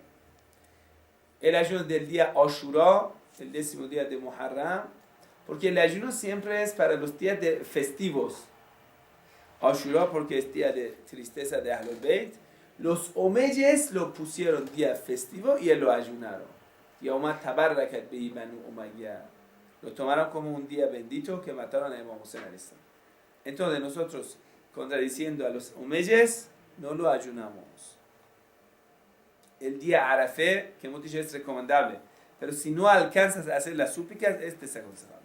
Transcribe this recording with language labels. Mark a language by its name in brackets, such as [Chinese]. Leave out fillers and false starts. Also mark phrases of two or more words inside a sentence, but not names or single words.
[Spanish] El ayuno del día Ashura, el 10º día de Muharram, porque el ayuno siempre es para los días festivos. Ashura porque es día de tristeza de Ahlul Bayt. Los omeyes lo pusieron día festivo y lo ayunaron. [Arabic] يوما تبركت به بنو أمية. [Spanish] Lo tomaron como un día bendito que mataron a Imam Hussein [Arabic] عليه السلام. [Spanish] Entonces nosotros, contradiciendo a los omeyes, no lo ayunamos. El día Arafé, que hemos dicho es recomendable, pero si no alcanzas a hacer las súplicas, es desaconsejable.